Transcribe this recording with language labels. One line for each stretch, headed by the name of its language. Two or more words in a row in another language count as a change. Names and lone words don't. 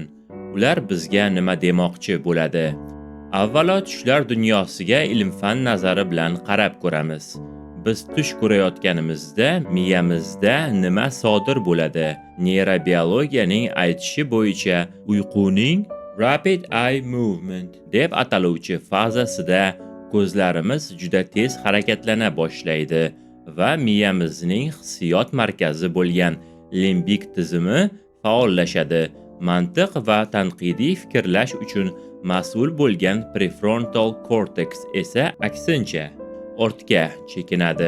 Uzbek: Ular bizga nima demoqchi bo'ladi? Avvalo tushlar dunyosiga ilm-fan nazari bilan qarab ko'ramiz. Biz tush ko'rayotganimizda miyamizda nima sodir bo'ladi? Neyrobiologiyaning aytishi bo'yicha uyquning
English: rapid eye movement
Uzbek: deb ataluvchi fazasida ko'zlarimiz juda tez harakatlana boshlaydi va miyamizning hissiyot markazi bo'lgan limbik tizimi faollashadi. Mantiq va tanqidiy fikrlash uchun mas'ul bo'lgan
English: prefrontal cortex
Uzbek: esa aksincha ortga chekinadi.